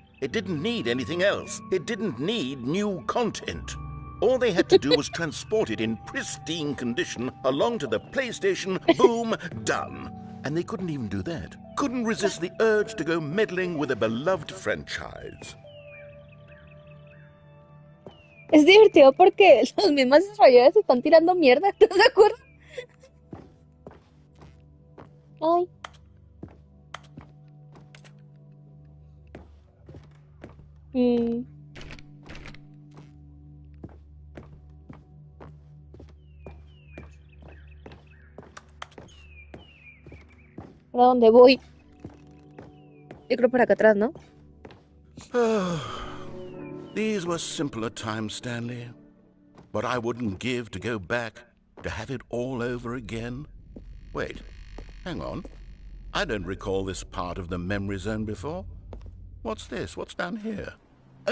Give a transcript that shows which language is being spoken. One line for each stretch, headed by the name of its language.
English: It didn't need anything else. It didn't need new content. All they had to do was transport it in pristine condition along to the PlayStation. Boom, done. And they couldn't even do that. Couldn't resist the urge to go meddling with a beloved franchise.
Spanish: Es divertido porque los mismos desarrolladores están tirando mierda, ¿estás de acuerdo? Ay. Mm. ¿Para dónde voy? Yo creo para acá atrás, ¿no?
English: These were simpler times, Stanley. What I wouldn't give to go back, to have it all over again. Wait, hang on. I don't recall this part of the memory zone before. What's this? What's down here? Oh